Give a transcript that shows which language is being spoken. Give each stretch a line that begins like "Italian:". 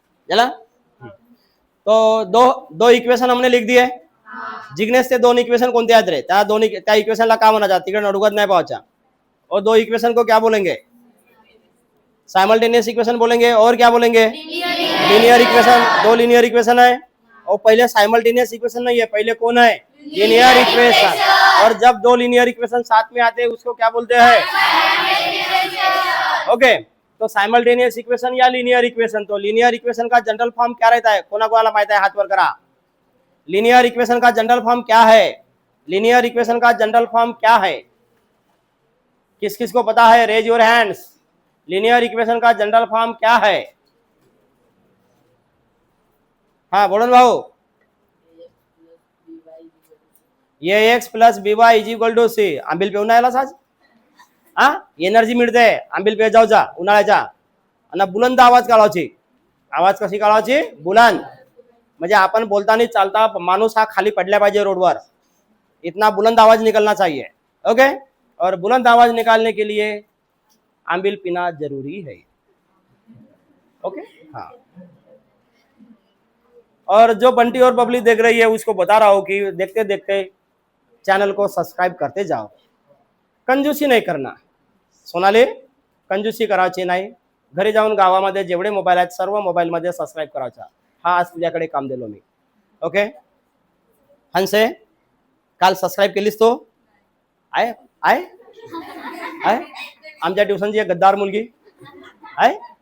Hindi: चला तो दो इक्वेशन हमने लिख दिए.
Marathi: जिग्नेश ते दोन इक्वेशन कोणते आहेत रे? त्या इक्वेशनला का म्हणायचं? तिकडे नडुगत नाही पाहायचा.
Hindi: और दो इक्वेशन को क्या बोलेंगे? साइमल्टेनियस इक्वेशन बोलेंगे. और क्या बोलेंगे? Linear equation. दो लीनियर इक्वेशन है और पहले साइमल्टेनियस इक्वेशन नहीं है, पहले कौन है? Linear equation. और जब दो लीनियर इक्वेशन साथ में आते हैं उसको क्या बोलते हैं? ओके. तो साइमल्टेनियस इक्वेशन या लीनियर इक्वेशन. तो लीनियर इक्वेशन का जनरल फॉर्म क्या रहता है?
Marathi: कोणाकोणाला माहित आहे? हात वर करा.
Hindi: लीनियर इक्वेशन का जनरल फॉर्म क्या है? लीनियर इक्वेशन का जनरल फॉर्म क्या है? किस किस को पता है?
English: Raise your hands.
Hindi: Linear equation का जनरल फॉर्म क्या है? हाँ बोलो भाऊ.
English: ये X plus B Y is equal to C.
Marathi: आंबील पिऊन नाही आलास आज? हा, एनर्जी मिळते. आंबील पे जाऊ जा उन्हाळ्याच्या. आणि बुलंद आवाज काढायची. आवाज कशी काढायची? बुलंद. म्हणजे आपण बोलताना चालता माणूस हा खाली पडला पाहिजे रोडवर.
Hindi: इतना बुलंद आवाज निकलना चाहिए. ओके. और बुलंद आवाज निकालने के लिए आंबील पीना जरूरी है. ओके. हाँ. और जो बंटी और बबली देख रही है उसको बता रहा हूं कि देखते देखते चैनल को सब्सक्राइब करते जाओ.
Marathi: कंजूसी नाही करना. सोनाली कंजूसी करायची नाही. घरी जाऊन गावामध्ये जेवढे मोबाईल आहेत सर्व मोबाईलमध्ये सबस्क्राईब करायचा. हा आज तुझ्याकडे काम दिलो मी. ओके. हंसे काल सबस्क्राईब केलीस तो? आहे आहे आहे आमच्या ट्युशनची एक गद्दार मुलगी आहे.